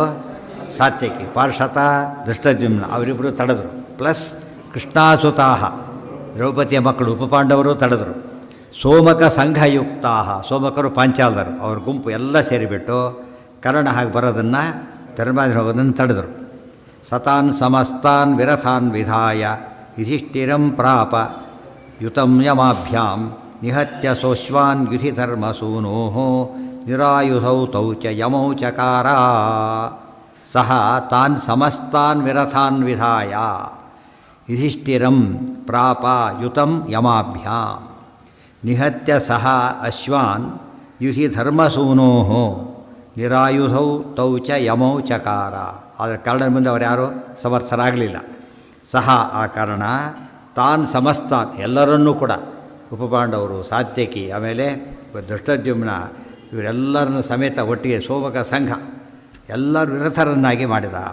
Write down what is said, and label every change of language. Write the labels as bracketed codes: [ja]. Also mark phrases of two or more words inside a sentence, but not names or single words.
[kn] ಸಾತ್ಯಕಿ. ಪಾರ್ಷತ ಧೃಷ್ಟದ್ಯುಮ್ನ, ಅವರಿಬ್ಬರು ತಡೆದರು. ಪ್ಲಸ್ ಕೃಷ್ಣಾಸುತಾಃ ದ್ರೌಪದಿಯ ಮಕ್ಕಳು ಉಪಪಾಂಡವರು ತಡೆದರು. [sa] ಸೋಮಕ ಸಂಘಯುಕ್ತಾಃ, [kn] ಸೋಮಕರು ಪಾಂಚಾಲರು, ಅವ್ರ ಗುಂಪು ಎಲ್ಲ ಸೇರಿಬಿಟ್ಟು ಕರ್ಣ ಹಾಗೆ ಬರೋದನ್ನು ಧರ್ಮರಾಜ ಹೋಗೋದನ್ನು ತಡೆದರು. [sa] ಸತಾನ್ ಸಮಸ್ತಾನ್ ವಿರಥಾನ್ ವಿಧಾಯ ಯುಧಿಷ್ಠಿರಂ ಪ್ರಾಪ ಯುತಂ ಯಮಾಭ್ಯಾಂ ನಿಹತ್ಯ ಸೋಶ್ವಾನ್ ಯುಧಿಧರ್ಮಸೂನೋಃ ನಿರಾಯುಧೌ ತೌ ಚ ಯಮೌ ಚಕಾರ. ಸಹ ತಾನ್ ಸಮಸ್ತಾನ್ ವಿರಥಾನ್ ವಿಧಾಯ ಯುಧಿಷ್ಠಿರಂ ಪ್ರಾಪ ಯುತಂ ಯಮಾಭ್ಯಾಂ ನಿಹತ್ಯ ಸಹ ಅಶ್ವಾನ್ ಯುಧಿಧರ್ಮಸೂನೋಃ ನಿರಾಯುಧೌ ತೌ ಚ ಯಮೌ ಚಕಾರ. [kn] ಆದರೆ ಕರ್ಣನ ಮುಂದೆ ಅವರು ಯಾರೂ ಸಮರ್ಥರಾಗಲಿಲ್ಲ. ಸಹ ಆ ಕಾರಣ [sa] ತಾನ್ ಸಮಸ್ತಾನ್ [kn] ಎಲ್ಲರನ್ನೂ ಕೂಡ, ಉಪಪಾಂಡವರು, ಸಾತ್ಯಕಿ, ಆಮೇಲೆ ಧೃಷ್ಟದ್ಯುಮ್ನ, ಇವರೆಲ್ಲರನ್ನು ಸಮೇತ ಒಟ್ಟಿಗೆ ಸೋಮಕ ಸಂಘ ಎಲ್ಲರೂ ವಿರಥರನ್ನಾಗಿ ಮಾಡಿದ.